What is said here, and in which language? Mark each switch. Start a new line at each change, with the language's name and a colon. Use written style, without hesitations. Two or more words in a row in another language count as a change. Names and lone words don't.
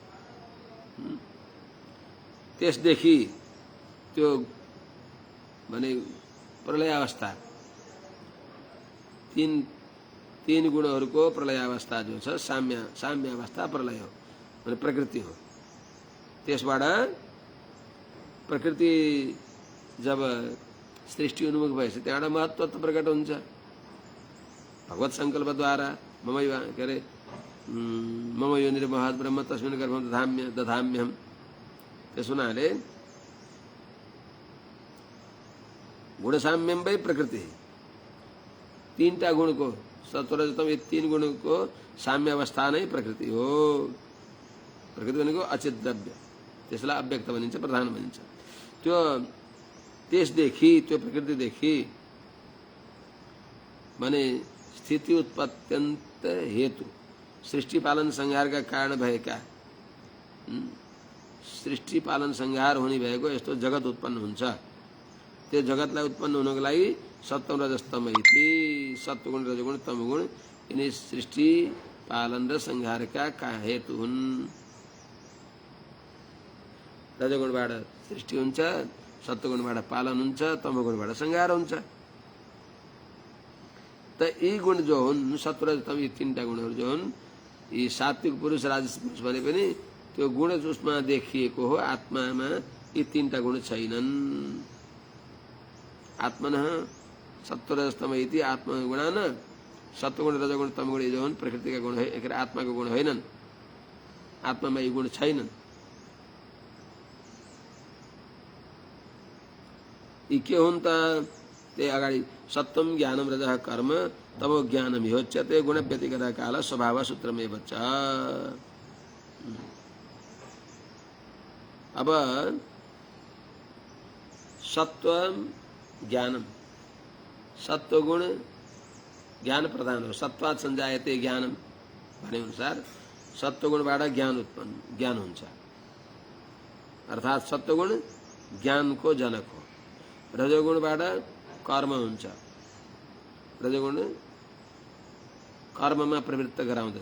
Nepali: त्यसदेखि त्यो भने प्रलयावस्था तीन गुणहरूको प्रलयावस्था जो छ साम्य अवस्था प्रलय हो भने प्रकृति हो। त्यसबाट प्रकृति जब सृष्टि उन्मुख भएपछि त्यहाँबाट महत्त्व प्रकट हुन्छ भगवत संकल्पद्वारा।
Sanskrit: मम यो निर्महत् ब्रह्म तस्मिन् गर्भं दधाम्यहम्।
Nepali: त्यस हुनाले
Sanskrit: गुणसाम्यम वै प्रकृति
Nepali: तीनटा गुणको सत्वरजतम यो तीन गुणको साम्य अवस्था नै प्रकृति हो। प्रकृति भनेको अचित द्रव्य, त्यसलाई अव्यक्त भनिन्छ, प्रधान भनिन्छ। त्यो त्यसदेखि त्यो प्रकृतिदेखि माने स्थिति उत्पत्त्यन्त हेतु सृष्टि पालन संहारका कारण भएका सृष्टि पालन संहार हुने भएको यस्तो जगत उत्पन्न हुन्छ। त्यो जगतलाई उत्पन्न हुनको लागि
Sanskrit: सत्व रजस्तम इति
Nepali: सत्वगुण रजगुण तमगुण यिनी सृष्टि पालन र संहारका हेतु हुन्। रजगुणबाट सृष्टि हुन्छ, सत्वगुणबाट पालन हुन्छ, तमगुणबाट संहार हुन्छ। त यी गुण जो हुन् सत्व रजतम यी तीनटा गुणहरू जो हुन् यी सात्विक पुरुष राजस पुरुष भने पनि त्यो गुण जसमा देखिएको हो आत्मामा यी तीनटा गुण छैनन्।
Sanskrit: आत्मनः सत्वरजस्तम इति आत्मगुणान
Nepali: सत्वगुण रजगुण तमगुण जो हुन् प्रकृतिका गुण है, आत्माको गुण होइनन्। आत्मामा यी गुण छैनन्। यी के हुन् त? त्यही अगाडि
Sanskrit: सत्वम ज्ञानम रजः कर्म तमो ज्ञानम योच्यते गुण व्यतिगत काल स्वभाव सूत्रमेव च।
Nepali: अब
Sanskrit: सत्वम ज्ञानम
Nepali: सत्वगुण ज्ञान प्रधान हो।
Sanskrit: सत्वात् संजायते ज्ञानम
Nepali: भने अनुसार सत्वगुणबाट ज्ञान हुन्छ। अर्थात् सत्वगुण ज्ञानको जनक हो। रजोगुणबाट कर्म हुन्छ। रजोगुण कर्ममा प्रवृत्त गराउँदछ।